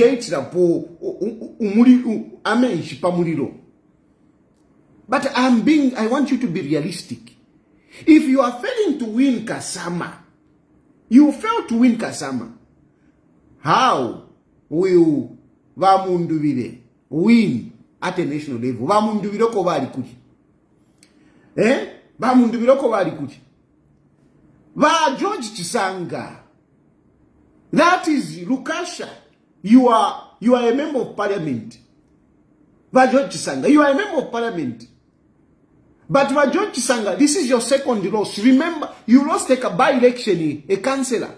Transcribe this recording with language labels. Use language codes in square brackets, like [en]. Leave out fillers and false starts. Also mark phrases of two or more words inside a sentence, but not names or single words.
[en] But I want you to be realistic. If you are failing to win Kasama, you fail to win Kasama, how will Mundubila win at a national level? [bem] Mundubila ko bali kuti. Mundubila ko bali kuti. [en] George Chisanga. That is Lukasha. You are you are a member of parliament. Vajoji Chisanga, you are a member of parliament. But Vajoji Chisanga, this is your second loss. Remember, you lost a by-election, a councillor.